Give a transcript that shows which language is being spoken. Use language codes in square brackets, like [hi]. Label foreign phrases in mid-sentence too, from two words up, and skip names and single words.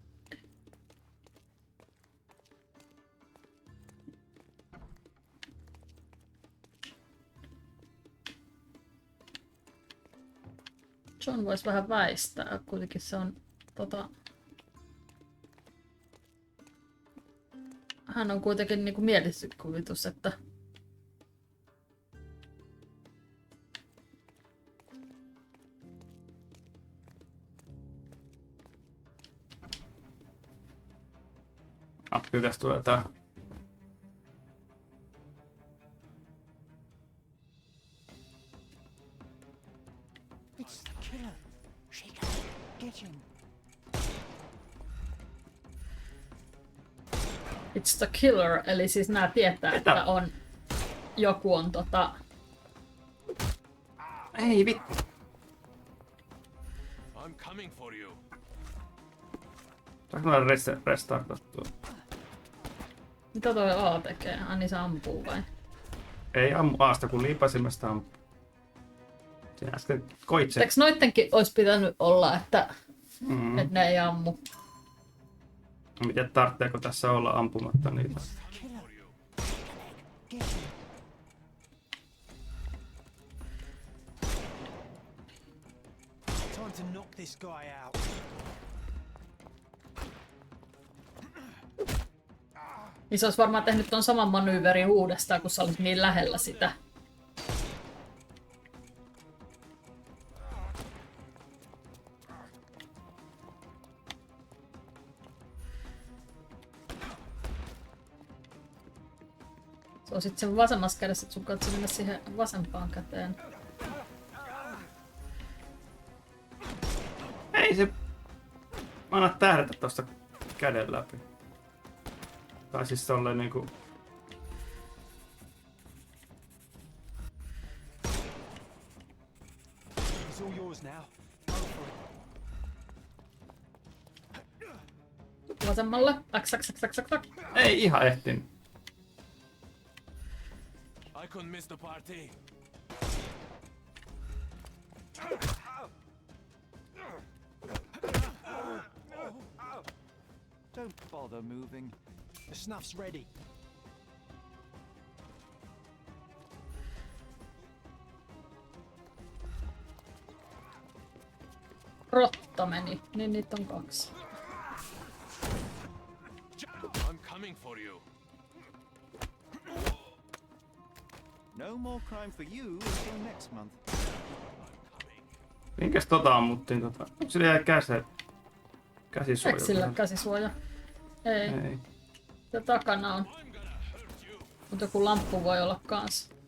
[fi] John voisi vähän väistää, kuitenkin se on hän on kuitenkin niinku mielikuvitus, että Kyllä tässä tulee tää. [en] It's the killer. Shake it. Get him. it's the killer, [fi] eli siis nää tietää, että on joku on Ei vittu. [en] I'm coming for you. [fi] Saanko mä restartattua? Mitä toi A tekee? Niin se ampuu vai? Ei ammu Aasta, kun liipasimesta ampuu. Siinä äsken koitse. Eikö noittenkin olisi pitänyt olla, että ne ei ammu? Miten tarvitseeko tässä olla ampumatta niitä? [en] Time to knock this guy out. [fi] Niin se olisi varmaan tehnyt ton saman manyyverin uudestaan, kun sä olit niin lähellä sitä. Se on sit sen vasemmassa kädessä, että sun kannattaa mennä siihen vasempaan käteen. Ei se... Mä annan tähdätä tosta käden läpi. Tai siis tolleen niinku... [en] It's all yours now. Go for it. [fi] Vasemmalle. X. Ei ihan ehtinyt. [en] I couldn't miss the party. Don't bother moving. The snuff's ready. [fi] Rotta meni. Niin niitä on 2. [en] I'm coming for you. No more crime for you until next month. [fi] Minkäs ammuttiin Onko sillä jäi käsisuoja? Eikö sillä käsisuoja? Ei. Ei. Se takana on. Mutta joku lamppu voi olla kans.